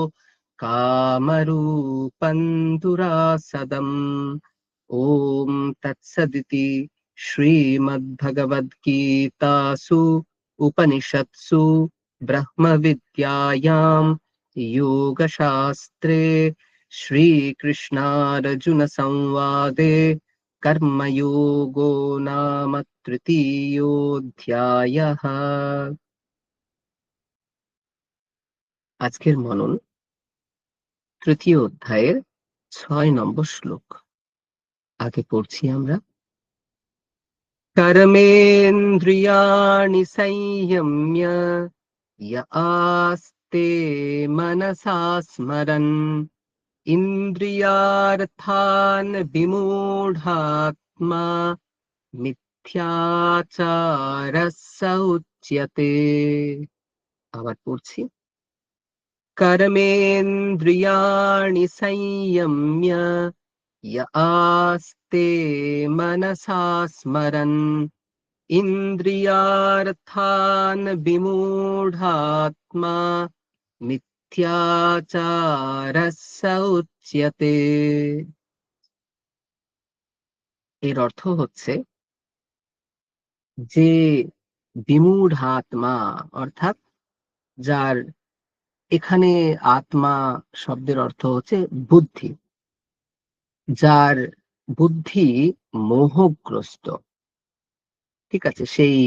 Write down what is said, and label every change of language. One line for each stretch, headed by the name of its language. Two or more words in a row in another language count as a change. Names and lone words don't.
Sanskrit: कामरूपं दुरासदम् ॐ तत्सदिति श्रीमद्भगवद्गीतासु उपनिषत्सु ब्रह्मविद्यायां योगशास्त्रे श्रीकृष्णार्जुनसंवादे कर्मयोगो नाम तृतीयोऽध्यायः।
Bangla: আজকের মনন তৃতীয় অধ্যায়ের ৬ নম্বর শ্লোক। আগে পড়ছি আমরা।
Sanskrit: कर्मेन्द्रियाणि संयम्य य आस्ते मनसा स्मरन् इन्द्रियार्थान् विमूढात्मा मिथ्याचारः स उच्यते।
Bangla: আবার পড়ছি।
Sanskrit: कर्मेन्द्रियाणि संयम्य य आस्ते मनसा स्मरन् इन्द्रियार्थान् विमूढात्मा मिथ्याचारः स उच्यते।
Bangla: এর অর্থ হচ্ছে যে বিমূঢ়াত্মা অর্থাৎ যার, এখানে আত্মা শব্দের অর্থ হচ্ছে বুদ্ধি, যার বুদ্ধি মোহগ্রস্ত, ঠিক আছে, সেই